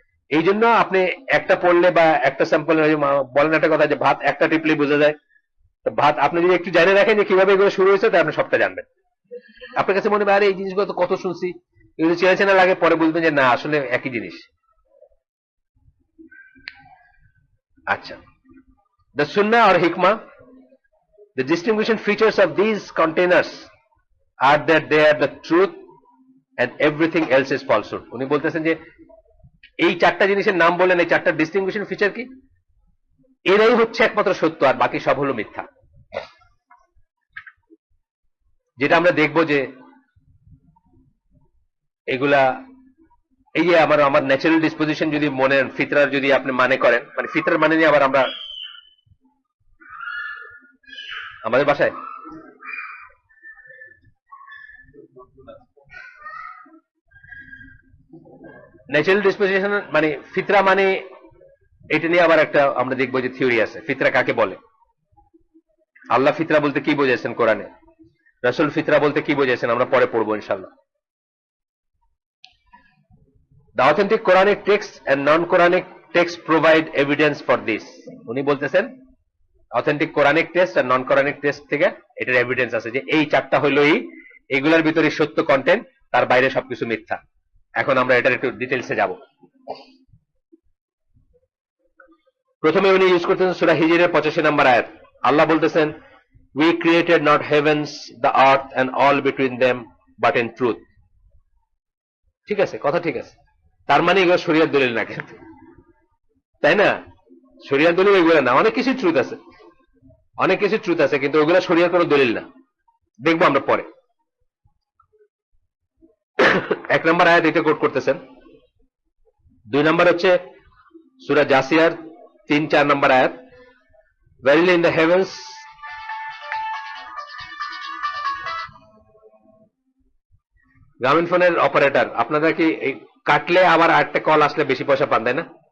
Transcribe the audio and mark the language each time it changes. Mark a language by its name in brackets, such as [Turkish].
[Bangla] এই জন্য আপনি একটা পড়লে বা একটা স্যাম্পল বলেন একটা কথা যে ভাত একটা টিপলে বোঝা যায়, ভাত আপনি যদি একটু জানে রাখেন যে কিভাবে এগুলো শুরু হয়েছে, তাহলে আপনি সবটা জানবেন। আপনার কাছে মনে হয় আরে এই জিনিসগুলো তো কত শুনছি, এগুলো চেনা চেনা লাগে, পরে বুঝবেন যে না আসলে একই জিনিস। [English] আচ্ছা, the sunnah or hikmah, the distinguishing features of these containers are that they are the truth and everything else is falsehood. [Bangla] উনি বলতেছেন যে এই চারটা জিনিসের নাম বলেন, এই চারটা ডিস্টিংগুইশিং ফিচার কি? এরাই হচ্ছে একমাত্র সত্য, আর বাকি সব হলো মিথ্যা। যেটা আমরা দেখবো যে এগুলা, এই যে আমার আমার ন্যাচারাল ডিসপোজিশন যদি মনে ফিতরার যদি আপনি মানে করেন, মানে ফিতরার মানে নিয়ে আবার আমরা আমাদের বাসায় ন্যাচারাল ডিসপোজিশন মানে ফিতরা মানে এটা নিয়ে আবার একটা আমরা দেখবো যে থিওরি আছে। ফিতরা কাকে বলে? আল্লাহ ফিতরা বলতে কি বোঝাইছেন কোরআনে, রাসূল ফিতরা বলতে কি বোঝাইছেন আমরা পরে পড়বো ইনশাআল্লাহ। [English] The authentic Quranic texts and non-Quranic texts provide evidence for this. [Bangla] উনি বলতেছেন অথেন্টিক কোরআনিক টেক্সট আর নন কোরআনিক টেক্সট থেকে এটার এভিডেন্স আছে যে এই চারটা হলোই এগুলোর ভিতরে সত্য কন্টেন্ট, তার বাইরে সবকিছু মিথ্যা। এখন আমরা এটার একটু ডিটেইলসে যাব। প্রথমে উনি ইউজ করতেছেন সূরা হিজরের 85 নম্বর আয়াত। [English] আল্লাহ বলতেছেন, we created not heavens, the earth and all between them, but in truth. [Bangla] ঠিক আছে, কথা ঠিক আছে। তার মানে এগুলো শরীয়ত দলিল না কিন্তু, তাই না? শরীয়ত দলিল এগুলো না, অনেক কিছু ট্রুথ আছে, অনেক কিছু ট্রুথ আছে, কিন্তু ওগুলো শরীয়ত কোনো দলিল না, দেখবো আমরা পরে। এক নম্বর আয়াত এটা কোট করতেছেন। দুই নম্বর হচ্ছে সূরা জাসিয়ার 3-4 নম্বর আয়াত, [English] verily in the heavens [Bangla] গ্রামীণ ফোনের অপারেটর আপনারা কি কাটলে আবার আরেকটা কল আসলে বেশি পয়সা পান, তাই না?